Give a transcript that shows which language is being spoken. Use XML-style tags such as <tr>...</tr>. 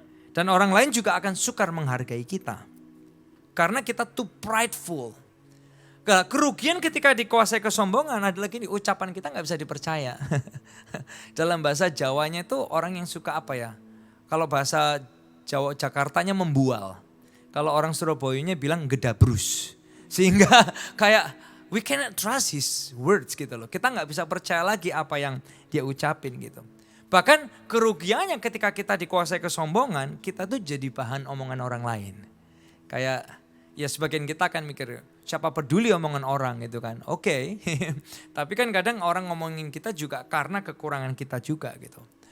<id>Dan orang lain juga akan sukar menghargai kita. Karena kita</id> <en>too prideful.</en> <id>Kerugian ketika dikuasai kesombongan adalah gini, ucapan kita gak bisa dipercaya. Dalam bahasa Jawanya itu orang yang suka apa ya. Kalau bahasa Jawa Jakartanya membual. Kalau orang Surabayanya bilang gedabrus. Sehingga kayak</id> <en>we cannot trust his words</en> <id>gitu loh. Kita gak bisa percaya lagi apa yang dia ucapin gitu. Bahkan kerugiannya ketika kita dikuasai kesombongan, kita tuh jadi bahan omongan orang lain. Kayak ya sebagian kita akan mikir, siapa peduli omongan orang gitu kan. Oke. Tapi kan kadang orang ngomongin kita juga karena kekurangan kita juga gitu.</id>